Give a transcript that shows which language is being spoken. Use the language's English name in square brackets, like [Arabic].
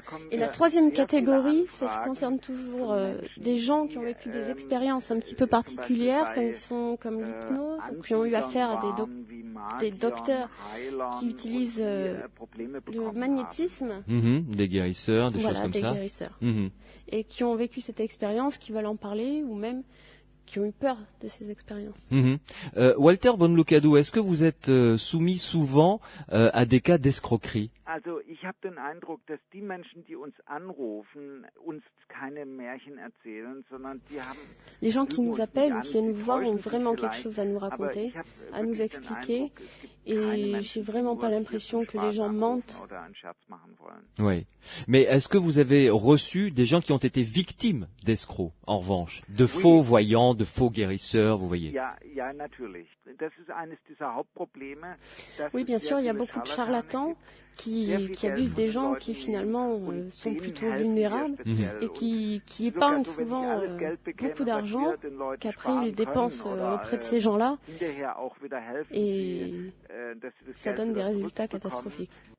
[French] Et la troisième catégorie, ça concerne toujours des gens qui ont vécu des expériences un petit peu particulières, comme l'hypnose, ou qui ont eu affaire à des docteurs qui utilisent le magnétisme. Des guérisseurs, des choses comme ça. Guérisseurs. Et qui ont vécu cette expérience, qui veulent en parler, ou même qui ont eu peur de ces expériences. Walter von Lukadou, est-ce que vous êtes soumis souvent à des cas d'escroquerie? [German] Also ich habe den Eindruck, dass die Menschen, die uns anrufen, uns keine Märchen erzählen, sondern die haben. [French] Les gens qui nous appellent ou qui viennent nous voir ont vraiment quelque chose à nous raconter, à nous expliquer, et j'ai vraiment pas l'impression que les gens mentent. Oui, mais est-ce que vous avez reçu des gens qui ont été victimes d'escrocs, en revanche, de faux voyants, de faux guérisseurs, vous voyez? [German] Ja, natürlich. Das ist eines dieser Hauptprobleme. [French] Oui, bien sûr, il y a beaucoup de charlatans qui abusent des gens qui finalement sont plutôt vulnérables et qui épargnent souvent beaucoup d'argent qu'après ils dépensent auprès de ces gens-là et ça donne des résultats catastrophiques.